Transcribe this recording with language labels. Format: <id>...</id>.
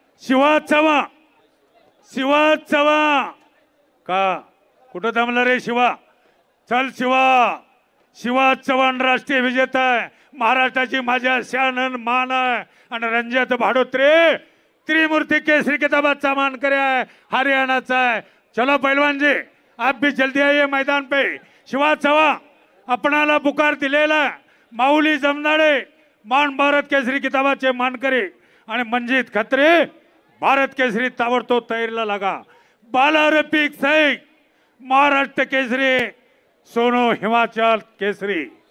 <mr>शिवा चव्हाण शिवा चव्हाण का कुठं थांबला रे शिवा? चल शिवा। शिवा चव्हाण राष्ट्रीय विजेता आहे। महाराष्ट्राची माझ्या शान मान आहे आणि रणजित भाडोत्रे त्रिमूर्ति केसरी किताबाचा मानकरी है, हरियाणाचा है।</mr> <hi>चलो पहलवान जी आप भी जल्दी आइए मैदान पे।</hi> <mr>शिवा चव्हाण आपणाला पुकार दिलेला माऊली जमनाडे मान भारत केसरी किताबाचे मानकरी आणि मंजित खत्रे भारत केसरी ताबडतोब तयारीला लागा। बाला रफिक शेख महाराष्ट्र केसरी, सोनो हिमाचल केसरी।</mr>